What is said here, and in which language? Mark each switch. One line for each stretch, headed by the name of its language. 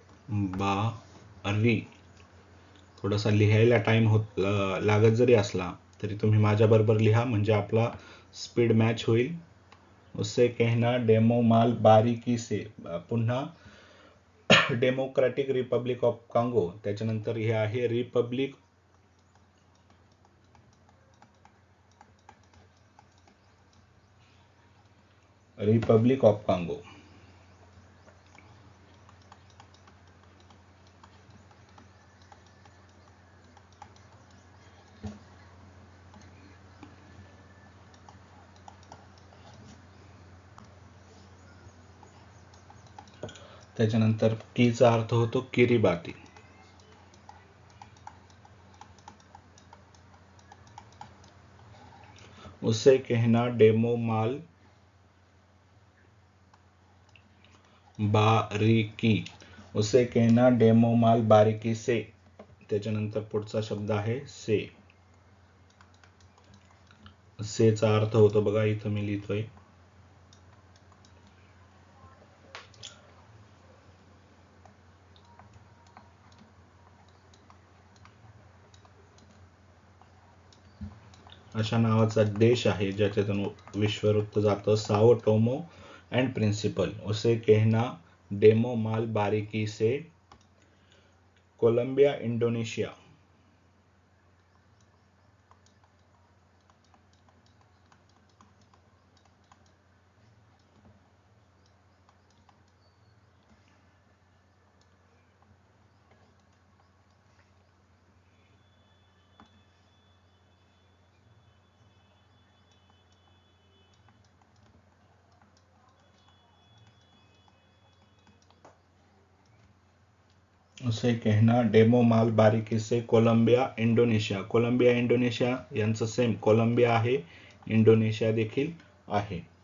Marathi: बारी. थोडासा लिहायला टाइम लागत जरी असला तरी तुम्ही माझ्या बरोबर लिहा, म्हणजे आपला स्पीड मॅच होईल.
Hindi: उससे कहना डेमो माल बारीकी से.
Marathi: पुन्हा डेमोक्रॅटिक रिपब्लिक ऑफ कांगो. त्याच्यानंतर हे आहे रिपब्लिक ऑफ कांगो. त्याच्यानंतर कीचा अर्थ होतो किरीबाती.
Hindi: उसे कहना डेमो माल बारीकी. उसे कहना डेमो माल बारीकी से.
Marathi: त्याच्यानंतर पुढचा शब्द आहे से. सेचा अर्थ होतो बघा, इथं मी लिहितोय अशा नावाचा देश आहे ज्याच्यातून विश्ववृत्त जातं. Sao Tomo and principal.
Hindi: उसे कहना डेमो माल बारीकी से. Colombia Indonesia. उसे कहना डेमो माल बारीकी से. Colombia Indonesia.
Marathi: कोलंबिया इंडोनेशिया यांचं सेम. कोलंबिया आहे, इंडोनेशिया देखील आहे.